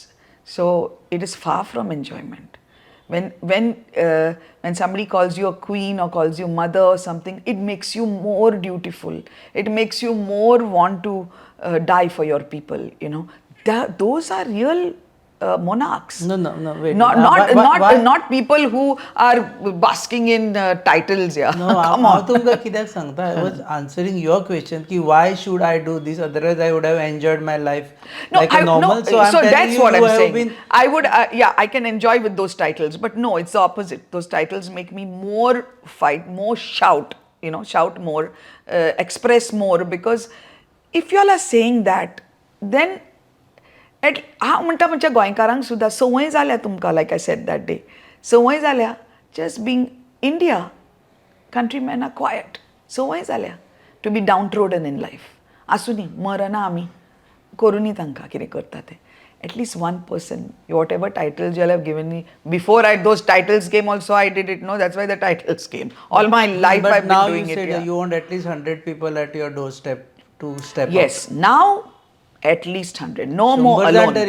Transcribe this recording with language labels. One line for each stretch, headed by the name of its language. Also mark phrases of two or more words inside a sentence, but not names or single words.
English: So it is far from enjoyment. When somebody calls you a queen or calls you mother or something, it makes you more dutiful. It makes you more want to die for your people. Those are real monarchs. No, wait. Not people who are basking in titles. Yeah. No, Come
Konkani: हांव
English: on.
Konkani: तुमकां कित्याक सांगता?
English: I was answering your question कि why should I do this? Otherwise, I would have enjoyed my life like a normal. So I'm telling that's you, what you I'm have saying. been. I would, I can enjoy with those titles, but no, it's the opposite. Those titles make me more fight, more shout, shout more, express more, because if you all are saying that, then
Konkani: हांव म्हणटा म्हणजे गोंयकारांक सुद्दां संवय जाल्या तुमकां,
English: like I said that day,
Konkani: संवय जाल्या
English: just being India, countrymen are quiet,
Konkani: संवय जाल्या
English: to be down trodden in life.
Konkani: आसूनी मरना आमी, करुनी तांकां कितें करता तें.
English: At least one person, whatever titles you all have given me, before those titles came also I did it, no, that's why the titles came. All my life But I've now been doing you it. said Yeah. you want at least 100 people at your doorstep to step up. Yes, now at least 100, no more Shumbar Zantari